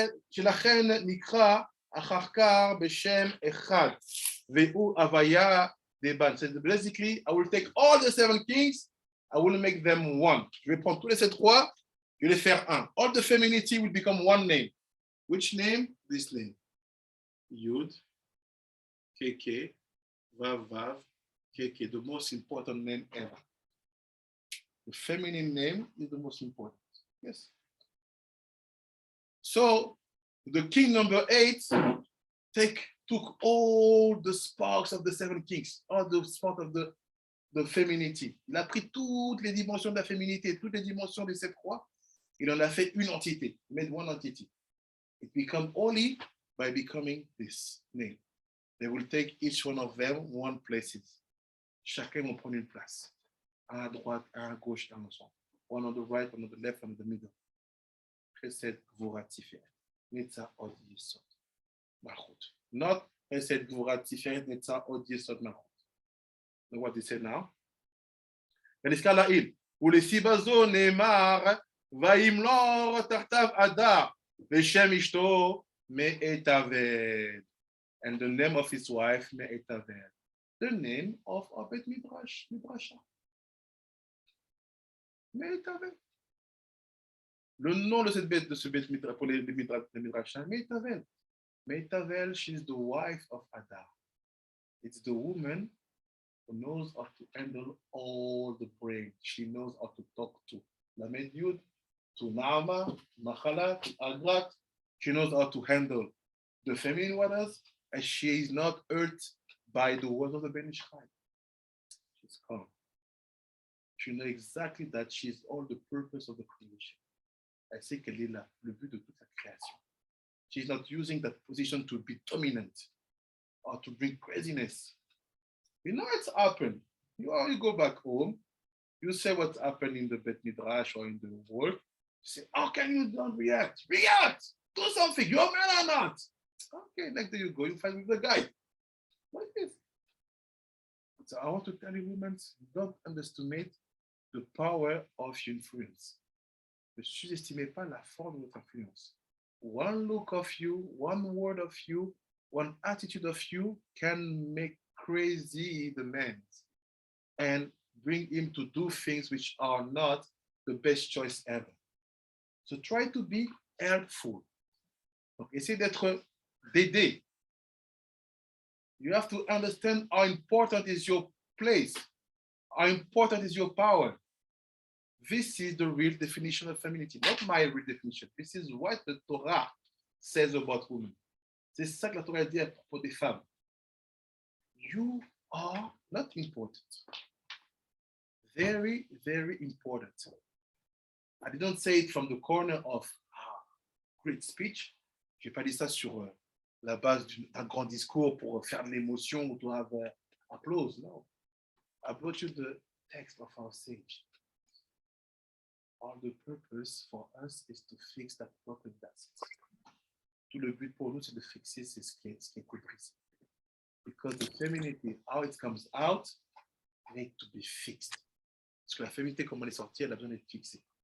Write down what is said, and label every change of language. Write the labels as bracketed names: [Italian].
[Hebrew] שלכן נקרא אחר כך בשם אחד, והוא הוויה דבן. [English] So basically, I will take all the 7 kings, I will make them one. [French] Je vais prendre tous les 7 rois, je vais les faire un. [English] All the femininity will become one name. Which name? This name. Yud, Keke, Vav, Vav, Keke, the most important name ever. The feminine name is the most important. Yes. So the king number 8 took all the sparks of the 7 kings, all the sparks of the femininity. [French] Il a pris toutes les dimensions de la féminité, toutes les dimensions des 7 rois. Il en a fait une entité, [English] made one entity. It became holy by becoming this name. They will take each one of them one places. [French] Chacun va prendre une place. Un à droite, un à gauche, un au centre. [English] One on the right, one on the left, one on the middle. Chesed Gvura Tiferet. Netza Od Yesod Malchut. Not Chesed Gvura Tiferet, Netza Od Yesod Malchut. Know what he said now? [Hebrew] ונזכר לעיל, ולסיבה זו נאמר, וימלור תחתיו אדר, ושם אשתו מאתבל. [English] And the name of his wife, Me'etavel. The name of Bet Midrasha. Me'etavel. [French] Le nom de cette bête, de ce bête Midrash, pour les Midrash, Me'etavel. [English] Me'etavel, she's the wife of Adam. It's the woman who knows how to handle all the brain. She knows how to talk to Lamed Yud, to Naama, Machala, to Agrat. She knows how to handle the feminine waters, and she is not hurt by the words of the Ben Ish Chai. She's calm. She knows exactly that she's all the purpose of the creation. [French] Elle sait qu'elle est là, le but de toute la création. [English] She's not using that position to be dominant or to bring craziness. You know it's happened. You go back home, you say what's happened in the Bet Midrash or in the world. You say, how can you not react? React! Do something. You're a man or not? Okay, next day you go, you fight with the guy. What is this? So I want to tell you, women, don't underestimate the power of your influence. [French] Ne sous-estimez pas la force de votre influence. [English] One look of you, one word of you, one attitude of you can make crazy the man and bring him to do things which are not the best choice ever. So try to be helpful. [French] Donc, essayez d'aider. [English] You have to understand how important is your place, how important is your power. This is the real definition of femininity, not my real definition. This is what the Torah says about women. [French] C'est ça que la Torah dit à propos des femmes. [English] You are not important. Very, very important. I didn't say it from the corner of great speech. [French] Je n'ai pas dit ça sur la base d'un grand discours pour faire de l'émotion ou [English] to have applause. No. I brought you the text of our sage. All the purpose for us is to fix that broken vessel. [French] Tout le but pour nous, c'est de fixer ce qui est brisé. [English] Because the femininity, how it comes out, need to be fixed. [French] Parce que la féminité, comme elle est sortie, elle a besoin d'être fixée.